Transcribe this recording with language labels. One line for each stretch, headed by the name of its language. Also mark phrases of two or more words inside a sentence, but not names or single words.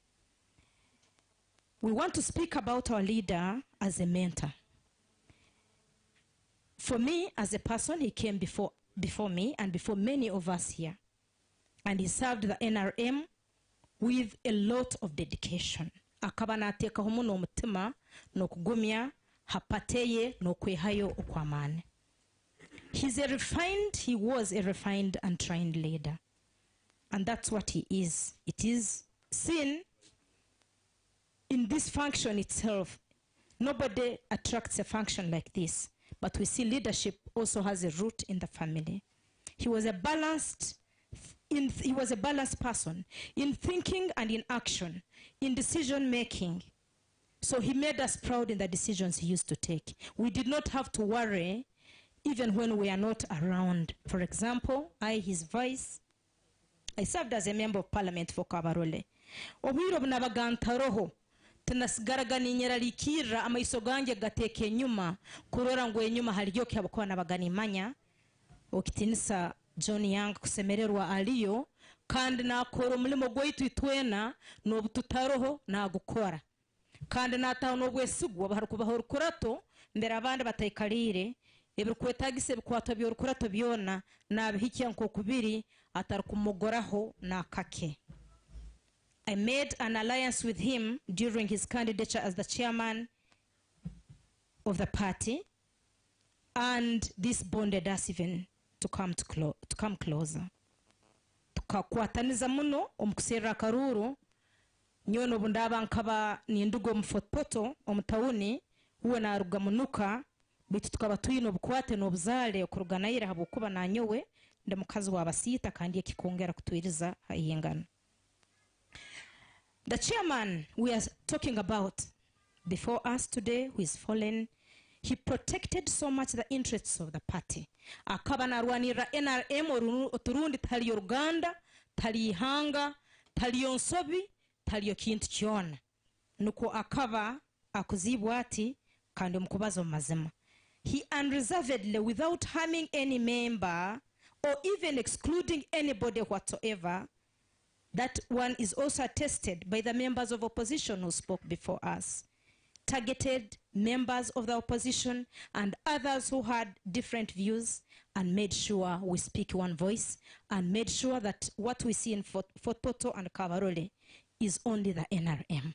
English: We want to speak about our leader as a mentor. For me, as a person, he came before me and before many of us here. And he served the NRM with a lot of dedication.
Tooro: Akaba nateekaho muno omutima n'okugumya hapateye n'okwehayo okw'amaani.
English: He was a refined and trained leader. And that's what he is. It is seen in this function itself. Nobody attracts a function like this. But we see leadership also has a root in the family. He was a balanced person in thinking and in action, in decision making. So he made us proud in the decisions he used to take. We did not have to worry even when we are not around. For example, his vice, I served as a member of parliament for Kabarole.
Tooro: Obwiro bunabagantaroho tunasigaraga ninyeralikira amaiso gange gateke nyuma kurora ngo enyuma haliyo kyabakwa nabaganimanya okitinisa John Young Kusemererwa aliyo kandi nakora omulimo gwaitu itwena n'obututaroho nagukora kandi nataho n'obwesigwa baharukubaho rukurato mbere abandi batayikalire ebikwetagise bikwata byo rukurato byona nabihikya nko kubiri atarukumugoraho nakake.
English: I made an alliance with him during his candidature as the chairman of the party, and this bonded us even to come closer.
Tooro: Tukakwataniza muno omukuserera karuru nyono bundaba nkaba nindugo mfopoto omutawuni uwe naruga munuka bitu tukaba tuyino obukwate n'obuzale okuruganayira habukuba nanyowe nde mukazi wabasita kandi ekikongera kutwiriza hayingana.
English: The chairman we are talking about before us today, who is fallen, he protected so much the interests of the party.
Tooro: Akaba narwanira NRM oturundi taliyo Uganda, taliyo Ihanga, taliyo Nsobi, taliyo kintu kyona. Nuko akaba akuzibwa ati kandi omukubazo mazima.
English: He unreservedly, without harming any member or even excluding anybody whatsoever, that one is also attested by the members of opposition who spoke before us. targeted members of the opposition and others who had different views, and made sure we speak one voice, and made sure that what we see in Fort Portal and Kabarole is only the NRM.